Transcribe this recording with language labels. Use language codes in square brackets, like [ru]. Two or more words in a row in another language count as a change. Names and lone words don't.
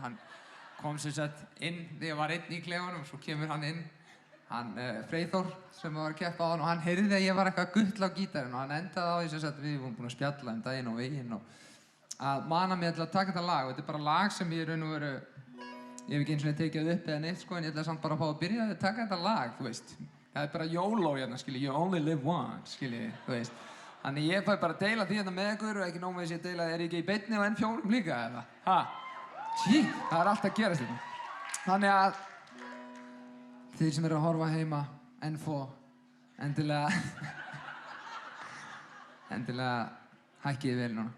[is] hann kom sem sagt inn þegar ég var einn í klefanum, svo kemur hann inn, hann Freyþór sem var að keppa á hann, og hann heyrði að ég var eitthvað að guttla á gítarinn og hann endaði á því sem sagt við vorum búin að spjalla daginn og veginn og að mana mig til að taka þetta lag, og þetta bara lag sem ég raun og veru, ég hef ekki eins og tekið upp eða neitt sko, en ég ætla samt bara að fá að byrja að taka þetta lag, þú veist. Það bara YOLO hérna, skilji, [en] you only live once, [is] skilji, þú veist. Þannig ég fæ bara að deila því hérna með ykkur og ekki nóg með þess að ég deila, ég ekki í beinni á N4 líka, eða? Ha? Það allt að gerast hérna. Þannig að þið sem eru að horfa heima, N4, endilega hækkið vel núna.